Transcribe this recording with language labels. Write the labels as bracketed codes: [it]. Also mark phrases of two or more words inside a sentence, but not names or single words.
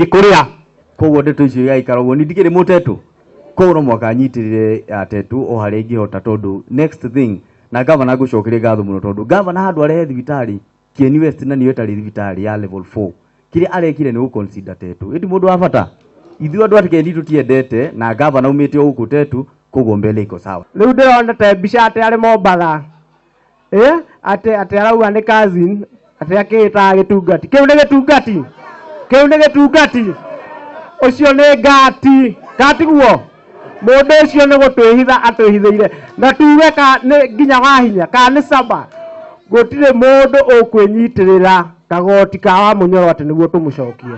[ki] kũrĩa koguo ndeto icio yaikara ũguo nindikĩrĩ Mũtetu koguo no mwaka nyitĩrĩre Tetu o harĩa ingĩhota tondũ [en] next thing [ki] na governor ngũcokeria ngatho mũno tondũ governor handũ arehe thibitari Kieni West na niyo tarĩ thibitari ya level 4 kĩrĩa arekire nĩ gũconsider Tetu ĩndĩ mũndũ wa bata ithuĩ andũ a Kieni tũtiendete na governor umĩte o gũkũ Tetu koguo mbele [sw] iko sawa. [ki] Rĩu ndĩronete mbica atĩ arĩ Mombatha atĩ arauga nĩ cousin atĩ akĩĩta gĩtungati kĩu nĩ gĩtungati ũcio nĩ ngati guo mũndũ ũcio nĩ gũtwĩhitha atwĩhithĩire na tuge nĩ nginya wa hinya kana nĩ saba gũtirĩ mũndũ ũkwĩnyitĩrĩra kagoti ka wa Mũnyoro atĩ nĩguo tũmũcokie.